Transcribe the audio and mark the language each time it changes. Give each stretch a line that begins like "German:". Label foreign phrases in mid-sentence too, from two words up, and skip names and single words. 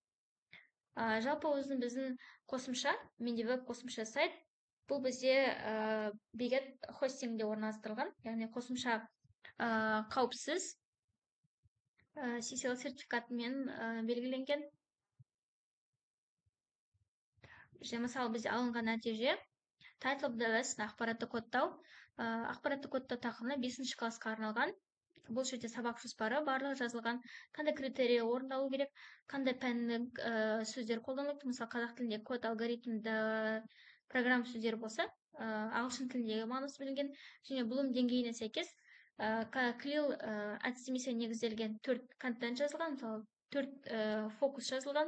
Kazakh: Жалпы біздің қосымша, менде веб қосымша сайт, бұл бізде Beget хостингде орналастырылған, яғни қосымша қауіпсіз CCL сертификатымен белгіленген. Мысалы бізде алынған нәтиже
English: Title of the lesson
Kazakh: ақпаратты кодтау. Ақпаратты кодтау тақырыбына 5-ші классқа арналған. Бұл жерде сабақ жоспары барлығы жазылған, қандай критерия орындалу керек, қандай пәннің сөздер қолданылады. Мысалы қазақ тілінде код, алгоритмді, программа сөздері болса, ағылшын тіліндегі мағынасы білінген және Bloom деңгейіне сәйкес Крил әдістемесіне негізделген 4 контент жазылған, мысалы 4 фокус жазылған.